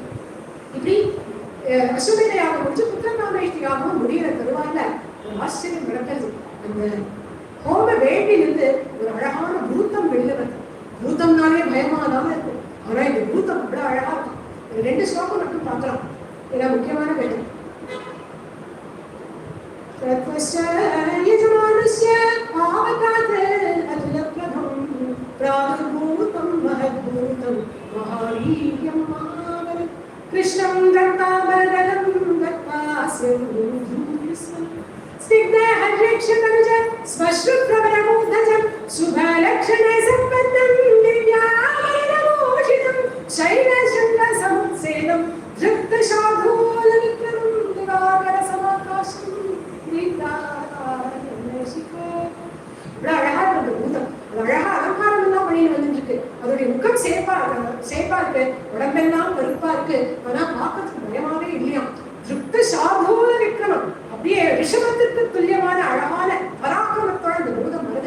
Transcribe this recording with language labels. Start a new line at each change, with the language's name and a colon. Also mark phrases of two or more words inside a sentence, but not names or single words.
Tamil: இப்படி அசுமேதையாக முடிச்சு புத்திரகாமேஷ்டியாகவும் முடிகிற தருவாயில ஒரு ஆச்சரியம் நடக்கிறது. அந்த ஹோம வேண்டிலிருந்து ஒரு அழகான பூத்தம் வெளில வருது. பூத்தம்னாலே பயமாதான் இருக்கும், ஆனா இந்த பூத்தம் அவ்வளவு அழகா இருக்கும். 2 ஸ்லோகம் மட்டும் பார்க்கலாம், ஏன்னா முக்கியமான வேலை.
Sanskrit: यजमानस्य पावकात् अतुलप्रभं प्रादुर्भूतं महद्भूतं महावीर्यं महाबलं कृष्णं रक्ताबरदलं दत्तास्यं स्निग्धहर्यक्षतनुज श्मश्रुप्रबलमूर्धजं शुभलक्षणसम्पन्नं दिव्याभरणभूषितं शैलशृङ्गसमुत्सेदं धृप्तशार्दूलविक्रमं दिवाकरसमाकाशं
Tamil: அழகா இருக்கு பூதம். அழகா அலங்காரம் எல்லாம் பண்ணிட்டு வந்துட்டு இருக்கு. அதோடைய முகம் சேப்பா இருக்கு, உடம்பெல்லாம் கருப்பா இருக்கு, ஆனா பார்க்கறதுக்கு பயமாவே இல்லையா.
Sanskrit: दृप्त शार्दूल विक्रमम्,
Tamil: அப்படியே ரிஷபத்திற்கு துல்லியமான அழகான பராக்கிரமத்தோட இந்த பூதம் வருது.